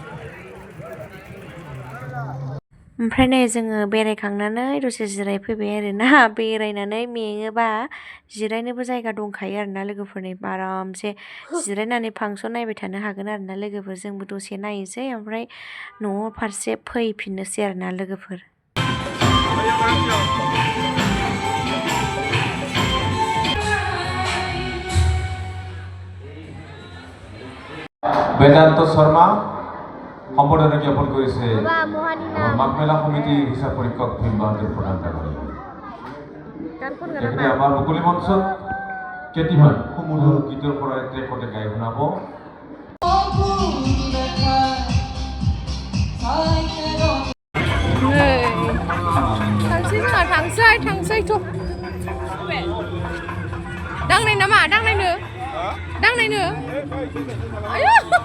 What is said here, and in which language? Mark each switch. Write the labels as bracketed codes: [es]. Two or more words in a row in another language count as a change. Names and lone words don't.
[brx] ओमफ्राय नै जोङो बेरायखांनानै दसे जिरायफैबाय आरोना बेरायनानै मेङोबा जिरायनोबो जायगा दंखायो आरोना लोगोफोरनि आरामसे जिरायनानै फांसन नायबाय थानो हागोन आरोना लोगोफोर जोंबो दसे नायनोसै ओमफ्राय न' फारसे फैफिननोसै आरोना लोगोफोर [as] বেদান্ত শর্মা সম্বোধন জ্ঞাপন করেছে মাঘমেলা সমিতি হিসাব পৰীক্ষক ভীম বাহাদুৰ প্ৰধান তেখেতে আমাৰ মুকলি মঞ্চত কেইটিমান সুমধুৰ গীতৰ পৰা ট্ৰেকতে গাই শুনাব [brx] थांसै थ' दांनाय नामा दांनायनो आयौ